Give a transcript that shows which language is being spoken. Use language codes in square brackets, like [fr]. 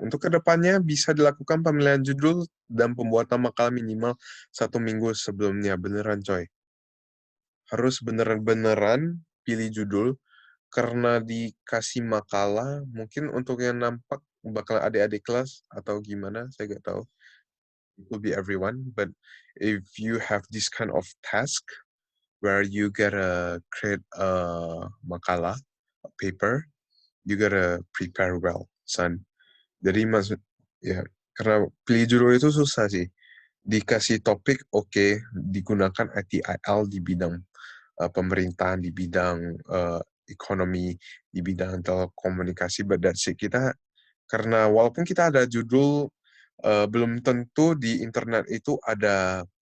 [id] Untuk kedepannya bisa dilakukan pemilihan judul dan pembuatan makalah minimal 1 minggu sebelumnya. Beneran coy. Harus beneran-beneran pilih judul karena dikasih makalah, mungkin untuk yang nampak bakal adik-adik kelas atau gimana, saya nggak tahu. [en] It will be everyone, but if you have this kind of task where you gotta create a makalah, a paper, you gotta prepare well, son. [id] Jadi maksud, ya, karena pilih judul itu susah sih. Dikasih topik, oke, digunakan ITIL di bidang pemerintahan, di bidang ekonomi, di bidang telekomunikasi, [en] but that's it. [id] Kita, karena walaupun kita ada judul, belum tentu di internet itu ada